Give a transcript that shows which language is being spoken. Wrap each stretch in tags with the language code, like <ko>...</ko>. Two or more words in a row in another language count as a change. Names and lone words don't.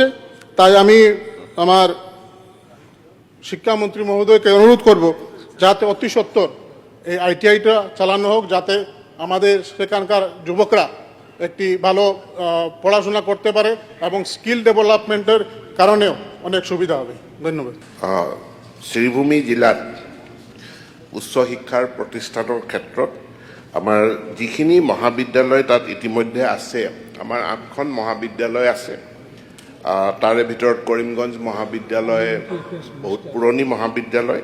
<bn>তাই আমি আমার শিক্ষামন্ত্রী মহোদয়কে অনুরোধ করব যাতে অতি সত্বর এই আইটিআইটা চালানো হোক, যাতে আমাদের সেখানকার যুবকরা একটি ভালো পড়াশোনা করতে পারে এবং</bn> <en>skill development's</en> <bn>কারণেও অনেক সুবিধা হবে। ধন্যবাদ।</bn> <as>শ্রীভূমি জিলাত উচ্চ শিক্ষাৰ প্ৰতিষ্ঠানৰ ক্ষেত্ৰত আমাৰ যিখিনি মহাবিদ্যালয় তাত ইতিমধ্যে আছে, আমাৰ 8খন মহাবিদ্যালয় আছে। তাৰে ভিতৰত কৰিমগঞ্জ মহাবিদ্যালয় বহুত পুৰণি মহাবিদ্যালয়।</as>